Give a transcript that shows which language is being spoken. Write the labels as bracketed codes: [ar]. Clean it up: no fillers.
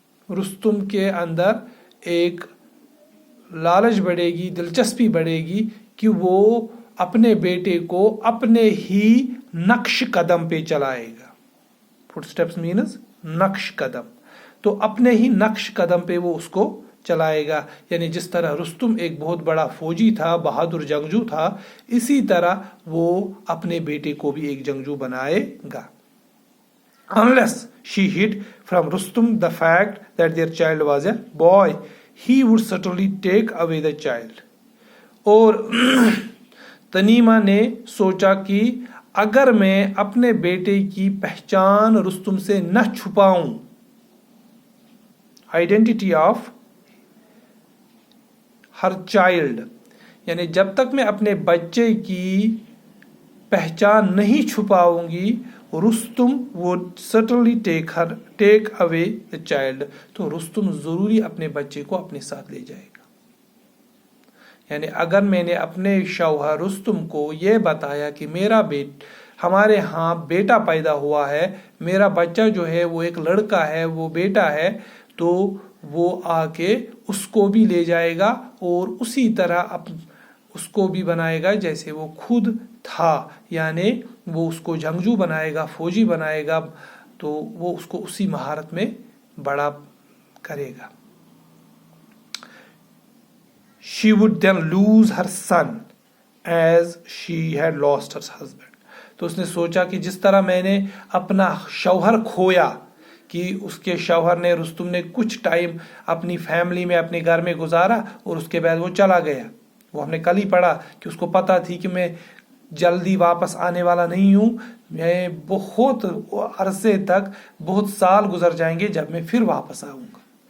[hi] रुस्तुम के अंदर एक लालच बढ़ेगी, दिलचस्पी बढ़ेगी कि वो अपने बेटे को अपने ही नक्श कदम पे चलाएगा। फुटस्टेप्स मीन्स नक्श कदम, तो अपने ही नक्श कदम पे वो उसको चलाएगा। यानी जिस तरह रुस्तुम एक बहुत बड़ा फौजी था, बहादुर जंगजू था, इसी तरह वो अपने बेटे को भी एक जंगजू बनाएगा। [en] Unless she hid from Rustum the fact that their child was a boy, he would certainly take away the child. [hi] और तनीमा ने सोचा कि अगर मैं अपने बेटे की पहचान रुस्तुम से न छुपाऊं, [en] identity of her child, [hi] यानी जब तक मैं अपने बच्चे की पहचान नहीं छुपाऊंगी, [en] Rustom would certainly take away the child, [hi] तो रुस्तुम जरूरी अपने बच्चे को अपने साथ ले जाएगा। यानी अगर मैंने अपने शौहर रुस्तुम को ये बताया कि हमारे यहाँ बेटा पैदा हुआ है, मेरा बच्चा जो है वो एक लड़का है, वो बेटा है, तो वो आके उसको भी ले जाएगा और उसी तरह उसको भी बनाएगा जैसे वो खुद था। यानी वो उसको जंगजू बनाएगा, फौजी बनाएगा, तो वो उसको उसी महारत में बड़ा करेगा। [en] She would then lose her son as she had lost her husband. [hi] तो उसने सोचा कि जिस तरह मैंने अपना शौहर खोया, कि उसके शौहर ने, रुस्तुम ने कुछ टाइम अपनी फैमिली में, अपने घर में गुजारा और उसके बाद वो चला गया। वो हमने कल ही पढ़ा कि उसको पता थी कि मैं जल्दी वापस आने वाला नहीं हूँ, मैं बहुत अरसे तक, बहुत साल गुजर जाएंगे जब मैं फिर वापस आऊँगा।